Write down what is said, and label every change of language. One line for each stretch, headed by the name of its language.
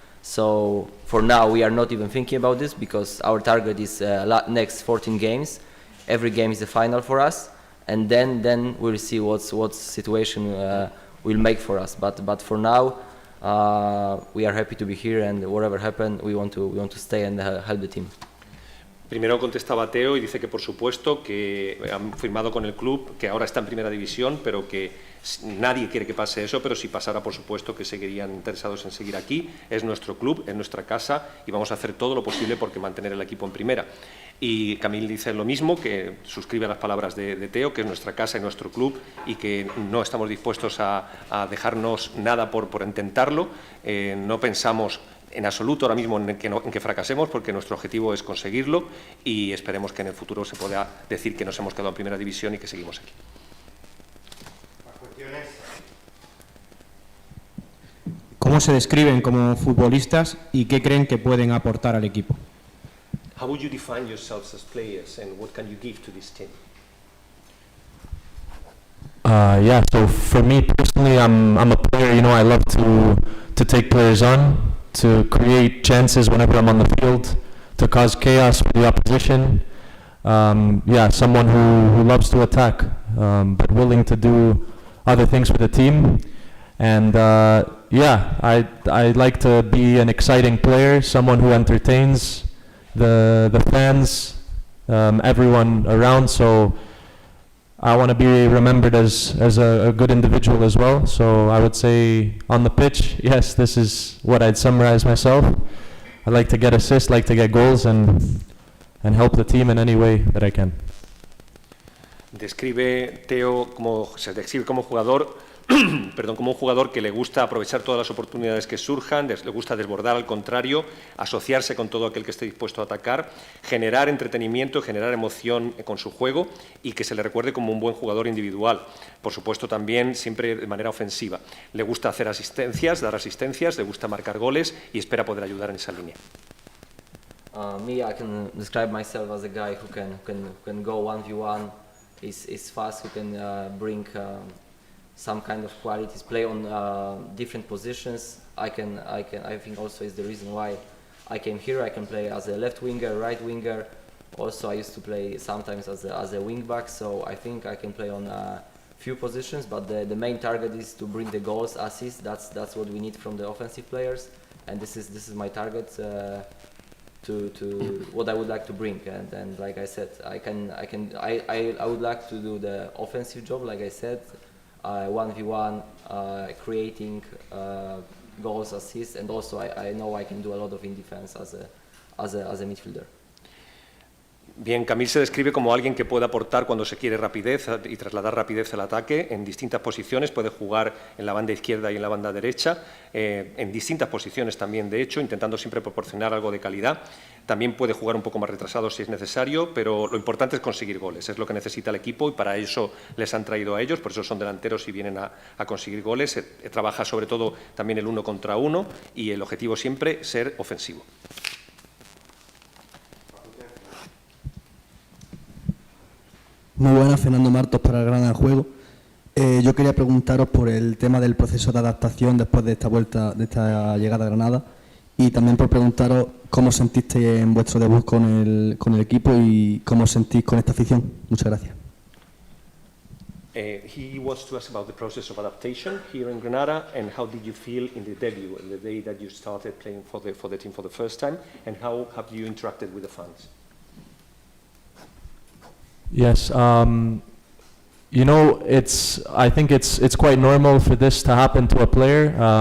English: So for now, we are not even thinking about this because our target is next 14 games. Every game is a final for us, and then we'll see what situation will make for us. But for now, we are happy to be here, and whatever happen, we want to stay and help the team.
Spanish: Primero contestaba Teo y dice que por supuesto que han firmado con el club, que ahora está en primera división, pero que nadie quiere que pase eso, pero si pasara por supuesto que seguirían interesados en seguir aquí. Es nuestro club, es nuestra casa y vamos a hacer todo lo posible por mantener el equipo en primera. Y Camil dice lo mismo, que suscribe a las palabras de Teo, que es nuestra casa y nuestro club y que no estamos dispuestos a dejarnos nada por intentarlo. No pensamos en absoluto ahora mismo en que fracasemos, porque nuestro objetivo es conseguirlo y esperemos que en el futuro se pueda decir que nos hemos quedado en primera división y que seguimos aquí. ¿Cómo se describen como futbolistas y qué creen que pueden aportar al equipo?
English: How would you define yourselves as players and what can you give to this team? Yeah, so for me personally, I'm a player, you know, I love to take players on, to create chances whenever I'm on the field, to cause chaos for the opposition. Yeah, someone who loves to attack, but willing to do other things for the team. And yeah, I like to be an exciting player, someone who entertains the fans, everyone around. So I want to be remembered as a good individual as well. So I would say on the pitch, yes, this is what I'd summarize myself. I like to get assists, like to get goals, and help the team in any way that I can.
Spanish: Describe Teo se describe como jugador, perdón, como un jugador que le gusta aprovechar todas las oportunidades que surjan, le gusta desbordar al contrario, asociarse con todo aquel que esté dispuesto a atacar, generar entretenimiento, generar emoción con su juego y que se le recuerde como un buen jugador individual. Por supuesto también siempre de manera ofensiva. Le gusta hacer asistencias, dar asistencias, le gusta marcar goles y espera poder ayudar en esa línea.
English: Me, I can describe myself as a guy who can go 1v1, is fast, who can bring some kind of qualities, play on different positions. I think also is the reason why I came here. I can play as a left winger, right winger. Also, I used to play sometimes as a wing back. So I think I can play on a few positions. But the main target is to bring the goals, assists. That's what we need from the offensive players, and this is my target. To what I would like to bring, and like I said, I would like to do the offensive job, like I said, 1v1, creating goals, assists, and also I know I can do a lot of in defense as a midfielder.
Spanish: Bien, Camil se describe como alguien que puede aportar cuando se quiere rapidez y trasladar rapidez al ataque en distintas posiciones. Puede jugar en la banda izquierda y en la banda derecha, en distintas posiciones también, de hecho, intentando siempre proporcionar algo de calidad. También puede jugar un poco más retrasado si es necesario, pero lo importante es conseguir goles. Es lo que necesita el equipo y para eso les han traído a ellos, por eso son delanteros y vienen a conseguir goles. Trabaja sobre todo también el 1 contra 1 y el objetivo siempre ser ofensivo. Muy buenas, Fernando Martos para el Granada Juego. Yo quería preguntaros por el tema del proceso de adaptación después de esta llegada a Granada y también por preguntaros cómo sentisteis en vuestro debut con el equipo y cómo sentís con esta afición. Muchas gracias.
English: He wants to ask about the process of adaptation here in Granada and how did you feel in the debut, the day that you started playing for the team for the first time, and how have you interacted with the fans? Yes, you know, I think it's quite normal for this to happen to a player.